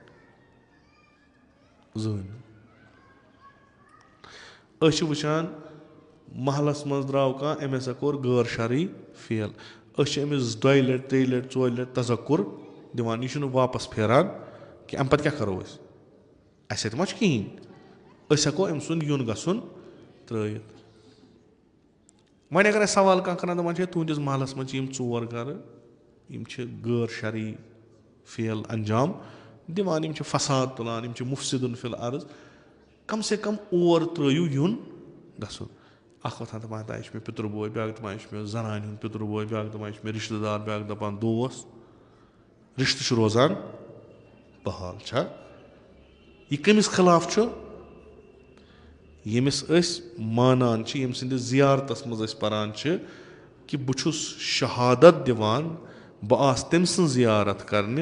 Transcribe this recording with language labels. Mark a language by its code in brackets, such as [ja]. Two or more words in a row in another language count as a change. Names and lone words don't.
[ks] زٕہٕنۍ أسۍ چھِ وٕچھان محلس منٛز درٛاو کانٛہہ أمۍ ہسا کوٚر غٲر شرعی فعل أسۍ چھِ أمِس 2 لٹہِ 3 لٹہِ 4 لٹہِ تذکُر دِوان یہِ چھُنہٕ واپس پھیران کہِ اَمہِ پتہٕ کیٛاہ کرو أسۍ اَسہِ اَتہِ ما چھُ کِہیٖنۍ أسۍ ہٮ۪کو أمۍ سُنٛد یُن گژھُن ترٛٲیِتھ وۄنۍ اگر اَسہِ سوال کانٛہہ کران دَپان چھِ تُہنٛدِس محلس منٛز چھِ یِم 4 گرٕ یِم چھِ غٲر شرعی فعل انجام دِوان یِم چھِ فساد تُلان یِم چھِ مُفسِدُن فِل عرض [ur] کم سے کم [ks] اور ترٛٲیِو یُن گژھُن اکھ وۄتھان دپان یہِ چھُ مےٚ پِتُر بوے بیٛاکھ دپان یہِ چھُ مےٚ زنانہِ ہُنٛد پِتُر بوے بیٛاکھ دپان یہِ چھُ مےٚ رِشتہٕ دار بیٛاکھ دپان دوس رِشتہٕ چھُ روزان بحال چھا یہِ کٔمِس خٕلاف چھُ ییٚمِس أسۍ مانان چھِ ییٚمہِ سٕنٛدِس زِیارتس منٛز أسۍ پران چھِ کہِ بہٕ چھُس شہادت دِوان بہٕ آسہٕ تٔمۍ سٕنٛز زِیارت کرنہِ